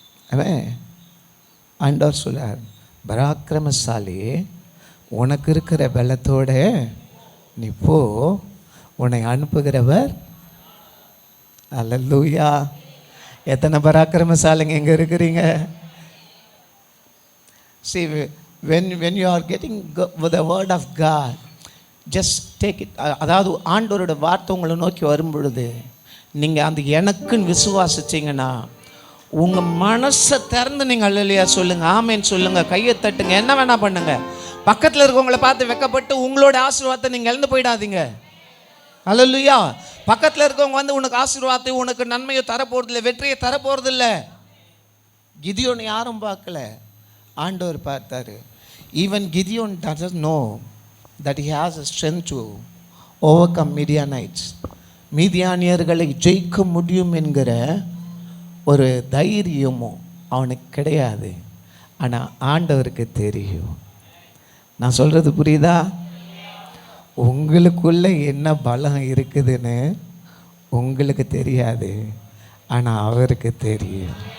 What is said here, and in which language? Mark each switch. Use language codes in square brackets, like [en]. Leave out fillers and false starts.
[ta] அவன் ஆண்டவர் சொல்றார், பராக்கிரமசாலி, உனக்கு இருக்கிற பலத்தோட நீ போ, உன்னை அனுப்புகிறவர். அல்லேலூயா. எத்தனை பராக்கிரமசாலிங்க எங்கே இருக்கிறீங்க? [en] See, when you are getting the word of God, just take it. [ta] அதாவது ஆண்டவரோட வார்த்தை உங்களை நோக்கி வரும் பொழுது நீங்கள் அந்த எனக்குன்னு விசுவாசிச்சிங்கன்னா உங்கள் மனசை திறந்து நீங்கள் அல்லையா சொல்லுங்கள், ஆமேன்னு சொல்லுங்கள், கையை தட்டுங்க, என்ன வேணால் பண்ணுங்கள். பக்கத்தில் இருக்கவங்களை பார்த்து வெக்கப்பட்டு உங்களோட ஆசீர்வாதத்தை நீங்கள் இழந்து போயிடாதீங்க. அல்லேலூயா. பக்கத்தில் இருக்கவங்க வந்து உனக்கு ஆசீர்வாதத்தை, உனக்கு நன்மையை தரப்போறதில்லை, வெற்றியை தரப்போறதில்ல. கிதியோன் யாரும் பார்க்கல, ஆண்டவர் பார்த்தாரு. [en] Even Gideon doesn't know that he has a strength to overcome Midianites. [ta] மீதியானியர்களை ஜெயிக்க முடியும் என்கிற ஒரு தைரியமும் அவனுக்கு கிடையாது. ஆனால் ஆண்டவருக்கு தெரியும். நான் சொல்கிறது புரியுதா? உங்களுக்குள்ளே என்ன பலம் இருக்குதுன்னு உங்களுக்கு தெரியாது, ஆனால் அவருக்கு தெரியும்.